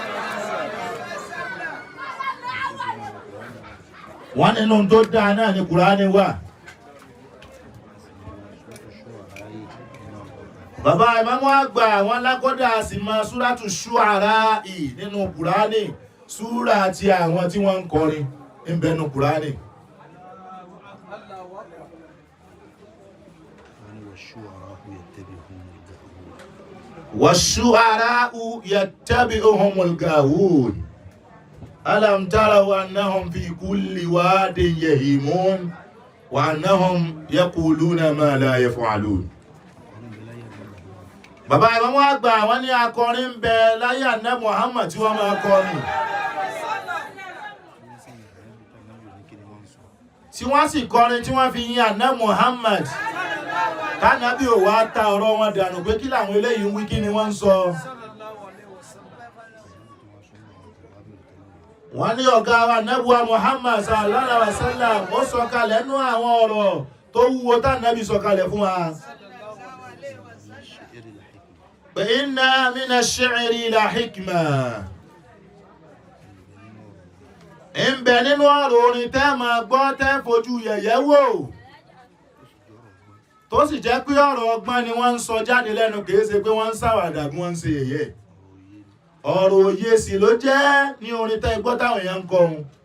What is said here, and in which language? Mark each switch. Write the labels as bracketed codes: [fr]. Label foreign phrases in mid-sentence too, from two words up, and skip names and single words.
[yo] Wọ́n nínú tó dá náà ní Kùránì wà. Bàbá ìmáàmù àgbà wọn lákọ́dá sì máa súrátù Ṣu'ara nínú Kùránì, súrà àti àwọn tí wọ́n ń kọrin ń bẹnu Kùránì. [ar] وَالشُّعَرَاءُ يَتَّبِعُهُمُ الْغَاوُونَ أَلَمْ تَرَوْا أَنَّهُمْ فِي كُلِّ وَادٍ يَهِيمُونَ وَأَنَّهُمْ يَقُولُونَ مَا لَا يَفْعَلُونَ. [yo] Bàbá ìmáàmù àgbà wọ́n ní akọrin ń bẹ láyé àná Muhammad tí wọ́n máa kọrin. Tí wọ́n sì kọrin tí wọ́n fi yin àná Muhammad. Tánàbí ò wá ta ọ̀rọ̀ wọn dànù pé kí làwọn eléyìí ń wí kí ni wọ́n ń sọ. Wọ́n ní ọ̀gá wa Nẹ́bùwà Muhammad [ar] صلى الله عليه وسلم [yo] ó sọ̀kalẹ̀ nú àwọn ọ̀rọ̀ tó wúwo tánàbí sọ̀kalẹ̀ fún wa. [ar] Pé إن من الشعر لحكمة. [yo] Ń bẹ nínú ọ̀rọ̀ orin tẹ́ máa gbọ́ tẹ́ fojú yẹ̀yẹ́ wò. Tó sì jẹ́ pé ọ̀rọ̀ ọgbọ́n ni wọ́n ń sọ jáde lẹ́nu kìí ṣe pé wọ́n ń ṣàwàdà bí wọ́n ń ṣe yẹ̀yẹ́. Ọ̀rọ̀ òye sì ló jẹ́ ní orin tẹ́ gbọ́ táwọn èèyàn ń kọrin.